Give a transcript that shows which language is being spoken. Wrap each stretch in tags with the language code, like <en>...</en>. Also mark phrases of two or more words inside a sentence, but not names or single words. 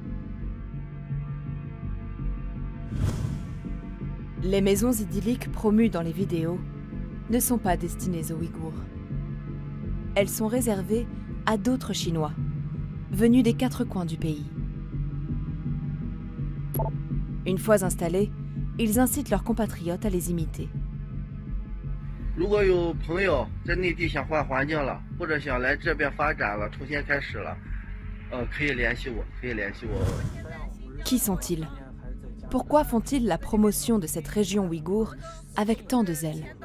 <fr>Les maisons idylliques promues dans les vidéos ne sont pas destinées aux Ouïghours. Elles sont réservées à d'autres Chinois, venus des 4 coins du pays. Une fois installés, ils incitent leurs compatriotes à les imiter.</fr> <zh>如果有朋友在内地想换环境了，或者想来这边发展了，重新开始了，可以联系我，</zh> <fr>Qui sont-ils? Pourquoi font-ils la promotion de cette région ouïghour avec tant de zèle?</fr>